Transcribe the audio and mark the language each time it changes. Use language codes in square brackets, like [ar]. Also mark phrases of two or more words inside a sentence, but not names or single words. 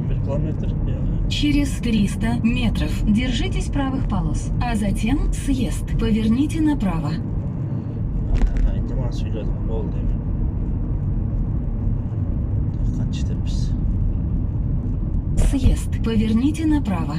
[ru] километр. Через 300 метров держитесь правых полос, а затем съезд. Поверните направо. [kk] Енді маған сөйледің болды деймін. Қанша жетеміз? [ru] Съезд. Поверните направо.